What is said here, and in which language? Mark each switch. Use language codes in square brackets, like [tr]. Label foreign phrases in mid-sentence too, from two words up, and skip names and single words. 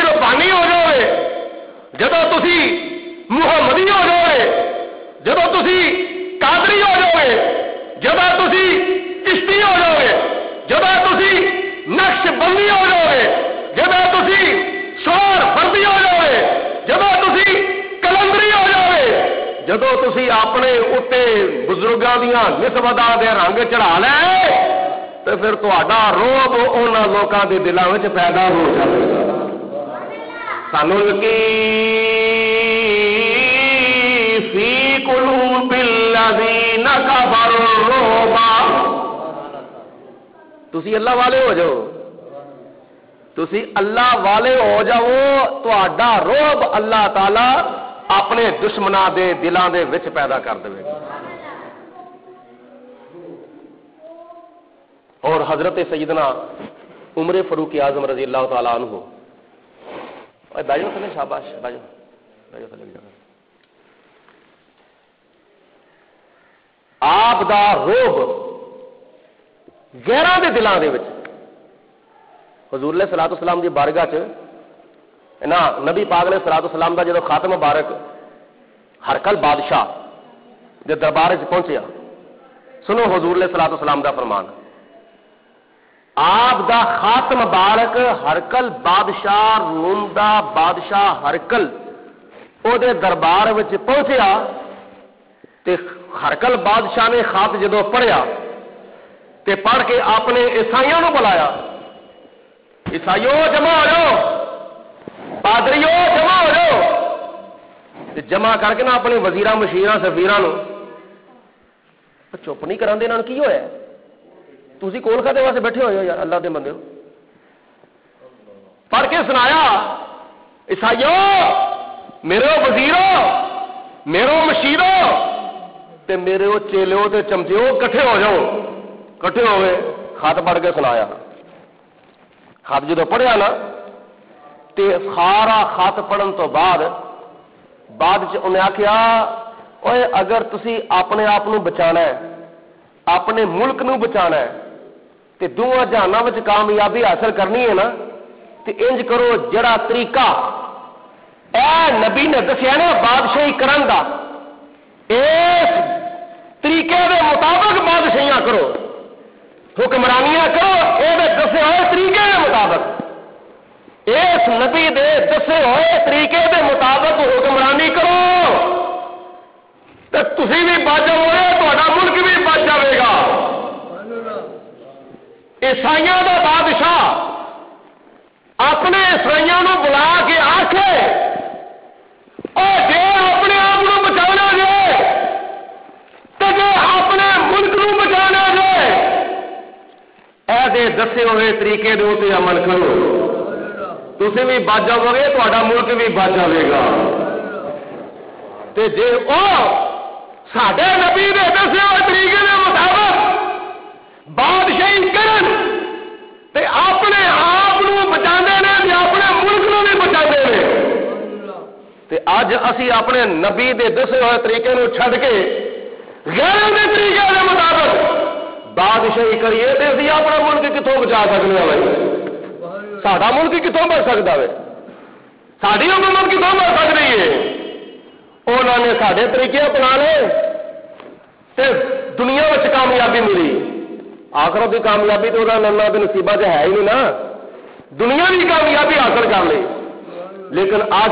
[pa] ربانی ہو جاؤ گے، جدو تسی محمدی ہو جاؤ گے، جدو تسی قادری ہو جاؤ گے، جدو تسی چشتی ہو جاؤ گے، جدو تسی نقش بندی ہو جاؤ گے، جدو تسی شور فردی ہو جاؤ گے، جدو تسی کلندری ہو جاؤ گے، جدو تسی اپنے اتے بزرگاں دیاں نسبتاں دے رنگ چڑھا لے تو پھر تہاڈا روب انہاں لوکاں دے دلاں وچ پیدا ہو جائے گا۔ [ar] سنلقی فی قلوب الذین کفروا الرعب۔ [pa] تسی اللہ والے ہو جاؤ، تسی اللہ والے ہو جاؤ، تہاڈا روب اللہ تعالی اپنے دشمناں دے دلاں دے وچ پیدا کر دے گا۔ اور حضرت سیدنا عمر فاروق اعظم [ar] رضی اللہ تعالیٰ عنہ، [pa] بیٹھو تھلے، شاباش بیٹھو تھلے، آپ دا روب غیراں دے دلاں دے وچ حضور [ar] علیہ الصلوۃ والسلام [pa] دی بارگاہ چ نا نبی پاک [ar] علیہ الصلوۃ والسلام [pa] دا جدوں خاتم مبارک ہرکل بادشاہ دے دربار وچ پہنچیا، سنو حضور [ar] علیہ الصلوۃ والسلام [pa] دا فرمان، آپ دا خاتم مبارک ہرکل بادشاہ روم دا بادشاہ ہرکل او دے دربار وچ پہنچیا تے ہرکل بادشاہ نے خط جدوں پڑھیا تے پڑھ کے اپنے عیسائیوں نو بلایا، عیسائیوں جمع ہو جاؤ، پادریوں جمع ہو جاؤ، تے جمع کر کے نا اپنے وزیراں مشیراں سفیراں نو چپ نہیں کراندے، انہاں نوں کی ہویا ہے؟ تسی کول کھاتے واسطے بیٹھے ہوئے ہو یار اللہ دے بندے ہو؟ پڑھ کے سنایا، عیسائیوں میرے وزیروں میرے مشیروں تے میرے چیلوں تے چمچیوں کٹھے ہو جاؤ، کٹھے ہوئے خط پڑھ کے سنایا، خط جدو پڑھیا نا تے سارا خط پڑھن تو بعد انہیں آخیا اوے اگر تسی اپنے آپ نو بچانا ہے، اپنے ملک نو بچانا ہے تے دونوں جہاناں وچ کامیابی حاصل کرنی ہے نا تے انج کرو جڑا طریقہ اے نبی نے دسیا نا بادشاہی کرن دا، اس طریقے دے مطابق بادشاہیاں کرو، حکمرانیاں کرو، اے دسے ہوئے طریقے دے مطابق، اس نبی دے دسے ہوئے طریقے دے مطابق حکمرانی کرو تے تسی بھی بچ جاؤ گے، تہاڈا ملک بھی بچ جائے گا۔ عیسائیوں دا بادشاہ اپنے عیسائیوں نو بلا کے آکھے اور جے اپنے آپ کو بچانا جے تو جے اپنے ملک نو بچانا جے ایسے دسے ہوئے طریقے دے تے عمل کرو، تسی بھی بچ جاؤ گے، تہاڈا ملک بھی بچ جائے گا۔ تے جے او ساڈے نبی دے دسے ہوئے طریقے دے مطابق بادشاہی کرن تے اپنے آپ نو بچاندے نے تے اپنے ملک نو بھی بچاندے نے، تے اج اسی اپنے نبی دے دسے ہوئے طریقے نو چھڈ کے غیروں دے طریقے دے مطابق بادشاہی کریے تے اسی اپنا ملک کتوں بچا سکنے ہیں؟ ساڈا ملک کتوں بچ سکتا ہے؟ ساری حکومت کتوں بچ سکتی ہے؟ [ur] انہوں نے سارے طریقے اپنا لے تے دنیا میں کامیابی ملی، آخرت کی کامیابی تو ننا کے نصیبہ ہے ہی نہیں نا، دنیا کی کامیابی حاصل کر لی، لیکن اج